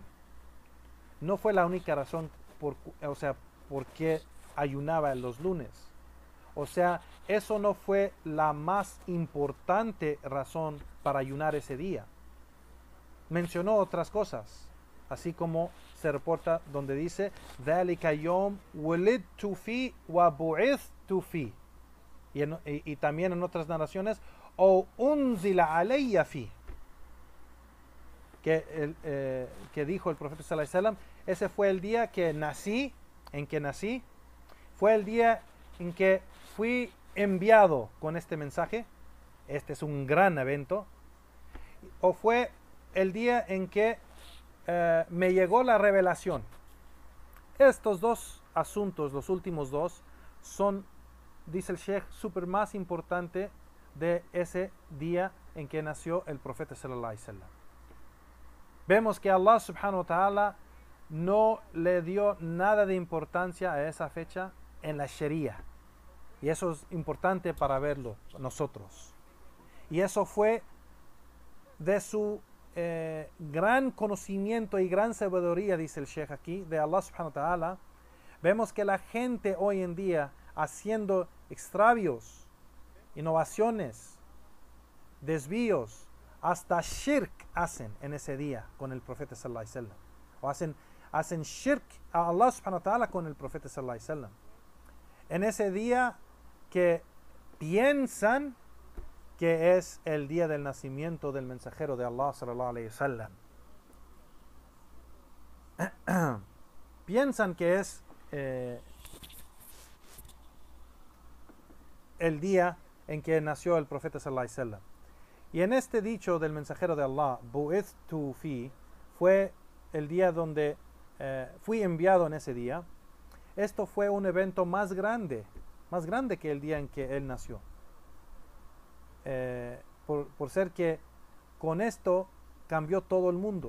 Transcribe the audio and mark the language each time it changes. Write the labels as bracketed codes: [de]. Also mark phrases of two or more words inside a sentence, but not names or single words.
[es] No fue la única razón por qué ayunaba los lunes. O sea, eso no fue la más importante razón para ayunar ese día. Mencionó otras cosas, así como se reporta donde dice [ar] ذَلِكَ يَوْمْ وُلِدْتُ فِي وَبُعِثْتُ فِي, [es] y también en otras narraciones o [ar] أُنزِلَ عَلَيَّ فِي, [es] que dijo el profeta [ar] صلى الله عليه وسلم, [es] ese fue el día en que nací, fue el día en que fui enviado con este mensaje. Este es un gran evento. O fue el día en que me llegó la revelación. Estos dos asuntos, los últimos dos, son, dice el Sheikh, súper más importante de ese día en que nació el profeta [ar] صلى الله عليه وسلم. [es] Vemos que [ar] الله سبحانه وتعالى [es] no le dio nada de importancia a esa fecha en la Sharia. Y eso es importante para verlo nosotros. Y eso fue de su gran conocimiento y gran sabiduría, dice el Sheikh aquí, de [ar] الله سبحانه وتعالى. [es] Vemos que la gente hoy en día haciendo extravios, innovaciones, desvíos, hasta shirk hacen en ese día con el profeta [ar] صلى الله عليه وسلم. [es] O hacen shirk a [ar] الله سبحانه وتعالى [es] con el profeta [ar] صلى الله عليه وسلم. [es] En ese día que piensan que es el día del nacimiento del mensajero de Allah [ar] صلى الله عليه وسلم. [es] Piensan que es el día en que nació el profeta [ar] صلى الله عليه وسلم. [es] Y en este dicho del mensajero de Allah, [ar] بعثت في, [es] fue el día donde fui enviado en ese día. Esto fue un evento más grande que el día en que él nació. Por ser que con esto cambió todo el mundo.